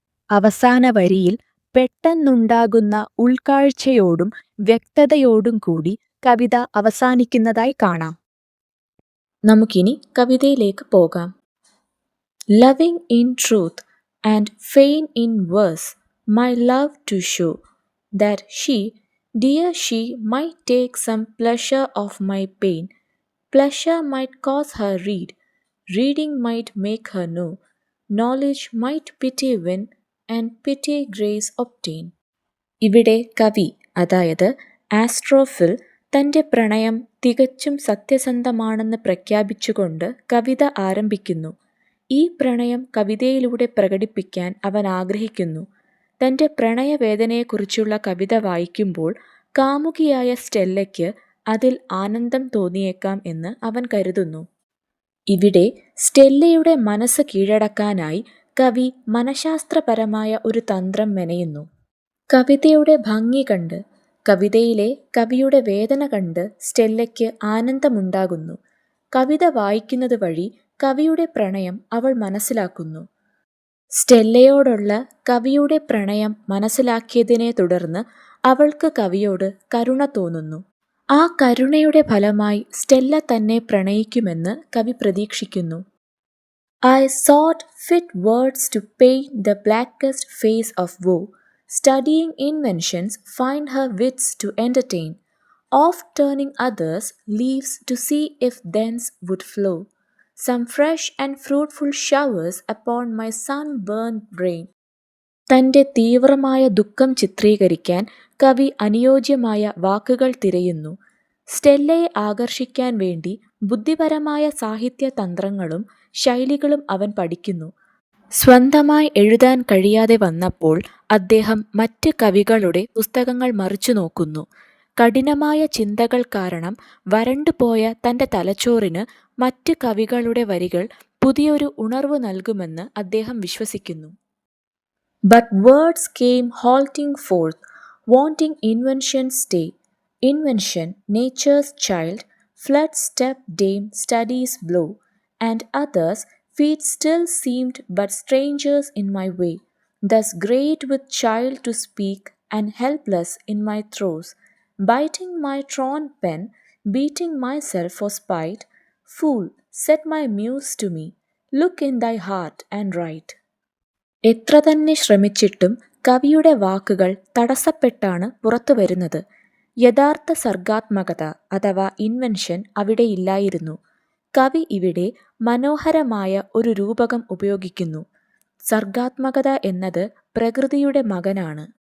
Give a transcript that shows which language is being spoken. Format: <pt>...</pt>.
<ml>അവസാന വരിയിൽ പെട്ടെന്നുണ്ടാകുന്ന ഉൾക്കാഴ്ചയോടും വ്യക്തതയോടും കൂടി കവിത അവസാനിക്കുന്നതായി കാണാം. നമുക്കിനി കവിതയിലേക്ക് പോകാം.</ml> <en>Loving in truth and fain in verse my love to show that she, dear she, might take some pleasure of my pain. Pleasure might cause her read, reading might make her know, knowledge might pity win, and pity grace obtain.</en> <ml>ഇവിടെ കവി, അതായത് ആസ്ട്രോഫിൽ, തൻ്റെ പ്രണയം തികച്ചും സത്യസന്ധമാണെന്ന് പ്രഖ്യാപിച്ചുകൊണ്ട് കവിത ആരംഭിക്കുന്നു. ഈ പ്രണയം കവിതയിലൂടെ പ്രകടിപ്പിക്കാൻ അവൻ ആഗ്രഹിക്കുന്നു. തൻ്റെ പ്രണയവേദനയെക്കുറിച്ചുള്ള കവിത വായിക്കുമ്പോൾ കാമുകിയായ സ്റ്റെല്ലയ്ക്ക് അതിൽ ആനന്ദം തോന്നിയേക്കാം എന്ന് അവൻ കരുതുന്നു. ഇവിടെ സ്റ്റെല്ലയുടെ മനസ്സ് കീഴടക്കാനായി കവി മനഃശാസ്ത്രപരമായ ഒരു തന്ത്രം മെനയുന്നു. കവിതയുടെ ഭംഗി കണ്ട്, കവിതയിലെ കവിയുടെ വേദന കണ്ട് സ്റ്റെല്ലയ്ക്ക് ആനന്ദമുണ്ടാകുന്നു. കവിത വായിക്കുന്നത് വഴി കവിയുടെ പ്രണയം അവൾ മനസ്സിലാക്കുന്നു. സ്റ്റെല്ലയോടുള്ള കവിയുടെ പ്രണയം മനസ്സിലാക്കിയതിനെ തുടർന്ന് അവൾക്ക് കവിയോട് കരുണ തോന്നുന്നു. ആ കരുണയുടെ ഫലമായി സ്റ്റെല്ല തന്നെ പ്രണയിക്കുമെന്ന് കവി പ്രതീക്ഷിക്കുന്നു.</ml> <en>I sought fit words to paint the blackest face of woe. Studying inventions, find her wits to entertain. Oft turning others' leaves to see if thence would flow some fresh and fruitful showers upon my sunburnt brain.</en> <ml>തൻ്റെ തീവ്രമായ ദുഃഖം ചിത്രീകരിക്കാൻ കവി അനുയോജ്യമായ വാക്കുകൾ തിരയുന്നു. സ്റ്റെല്ലയെ ആകർഷിക്കാൻ വേണ്ടി ബുദ്ധിപരമായ സാഹിത്യ തന്ത്രങ്ങളും ശൈലികളും അവൻ പഠിക്കുന്നു. സ്വന്തമായി എഴുതാൻ കഴിയാതെ വന്നപ്പോൾ അദ്ദേഹം മറ്റ് കവികളുടെ പുസ്തകങ്ങൾ മറിച്ചു നോക്കുന്നു. കഠിനമായ ചിന്തകൾ കാരണം വരണ്ടുപോയ തൻ്റെ തലച്ചോറിന് മറ്റ് കവികളുടെ വരികൾ പുതിയൊരു ഉണർവ് നൽകുമെന്ന് അദ്ദേഹം വിശ്വസിക്കുന്നു.</ml> <en>But words came halting forth, wanting invention's stay. Invention, nature's child, flood step dame studies blow, and others' feet still seemed but strangers in my way. Thus great with child to speak, and helpless in my throes, biting my torn pen, beating myself for spite. Fool, said my muse to me, look in thy heart and write.</en> <ml>എത്ര തന്നെ ശ്രമിച്ചിട്ടും കവിയുടെ വാക്കുകൾ തടസ്സപ്പെട്ടാണ് പുറത്തു വരുന്നത്. യഥാർത്ഥ സർഗാത്മകത അഥവാ invention അവിടെയില്ലായിരുന്നു. കവി ഇവിടെ മനോഹരമായ ഒരു രൂപകം ഉപയോഗിക്കുന്നു. സർഗാത്മകത എന്നത് പ്രകൃതിയുടെ മകനാണ്.</ml>